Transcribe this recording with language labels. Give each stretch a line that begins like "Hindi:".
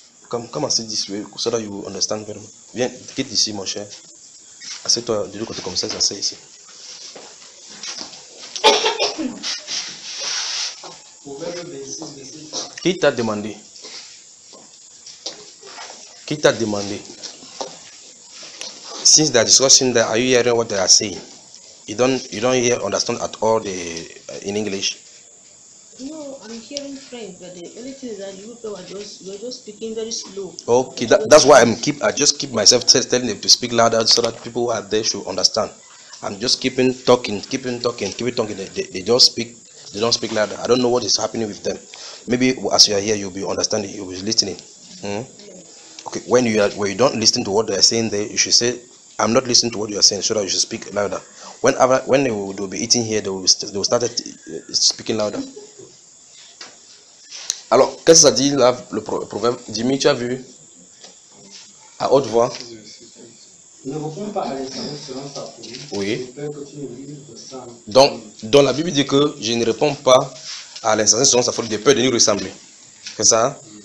English: Come and sit this way so that you understand better.
French: Viens, quitte ici, mon cher. Assieds-toi de l'autre côté comme ça, assieds ici. Qui t'a demandé?
English: Since the discussion that are you hearing what they are saying? You don't hear understand at all the in English. No, I'm hearing French, but the only thing is that you're just speaking very slow. Okay, that's why I just keep myself telling them to speak louder so that people who are there should understand. I'm just keeping talking. They don't speak louder. I don't know what is happening with them. Maybe as you are here, you'll be understanding. You'll be listening. Okay. When you don't listen to what they are saying there, you should say, I'm not listening to what you are saying, so that you should speak louder. When they will be eating here, they will start speaking louder.
French: Alors, qu'est-ce que ça dit là, le proverbe? Jimmy, tu as vu? À haute voix. Ne réponds pas à l'insensé selon sa folie. Oui. Je peux que tu ne lui ressembles. Donc la Bible dit que je ne réponds pas à l'insensé selon sa folie, je peux de lui ressembler. C'est ça?